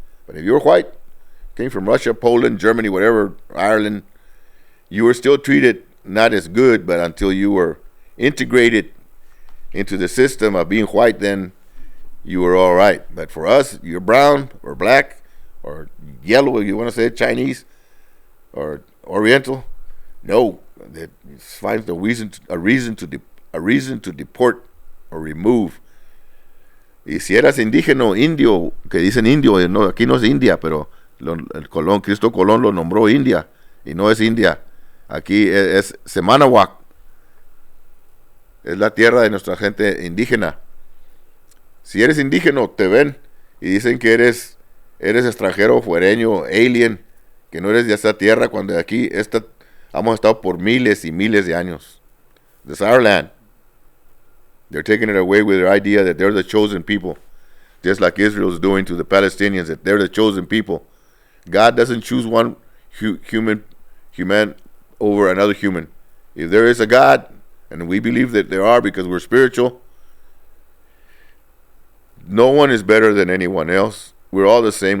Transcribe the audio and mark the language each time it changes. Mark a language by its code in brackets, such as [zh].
[en] But if you were white, came from Russia, Poland, Germany, whatever, Ireland, you were still treated not as good, but until you were integrated into the system of being white, then you were all right. But for us, you're brown or black or yellow, if you want to say it, Chinese or Oriental. No, it finds a reason to deport or remove. [es] Y si eras indígena, indio, que dicen indio, no, aquí no es India, pero Cristo Colón lo nombró India, y no es India. Aquí es Semanahuac. Es la tierra de nuestra gente indígena. Si eres indígena, te ven y dicen que eres extranjero, fuereño, alien, que no eres de esta tierra, cuando aquí hemos estado por miles y miles de años. [en] This is our land. They're taking it away with their idea that they're the chosen people, just like Israel's doing to the Palestinians, that they're the chosen people. God doesn't choose one human over another human. If there is a God, and we believe that there are because we're spiritual, no one is better than anyone else. We're all the same.